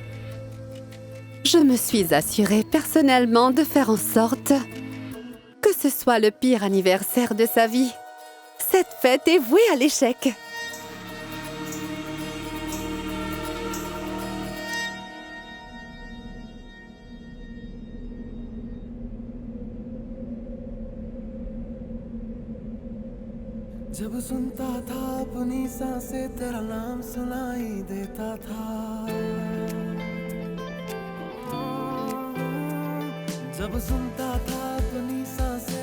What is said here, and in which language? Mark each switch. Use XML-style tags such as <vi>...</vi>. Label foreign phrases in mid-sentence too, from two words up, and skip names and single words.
<fr>Je me suis assurée personnellement de faire en sorte que ce soit le pire anniversaire de sa vie. Cette fête est vouée à l'échec.</fr> <hi>जब सुनता था अपनी सांसें तेरा नाम सुनाई देता था जब सुनता था अपनी सांसें</hi>